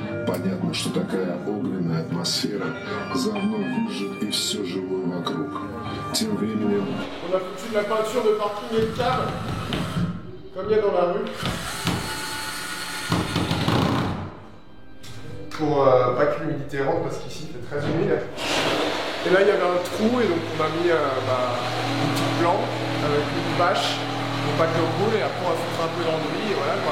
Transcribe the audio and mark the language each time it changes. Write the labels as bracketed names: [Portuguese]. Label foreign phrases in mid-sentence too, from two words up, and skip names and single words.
[Russian] Понятно, что такая огненная атмосфера заодно выжжет и все живое вокруг. Тем временем... [French] On a foutu de la peinture de parking et de cave, comme il y a dans la rue. Pour pas que l'humidité rentre, parce qu'ici il fait très humide. Et là il y avait un trou, et donc on a mis une petite planche avec une bâche pour pas que l'eau coule, et après on va foutre un peu d'enduit, et voilà quoi.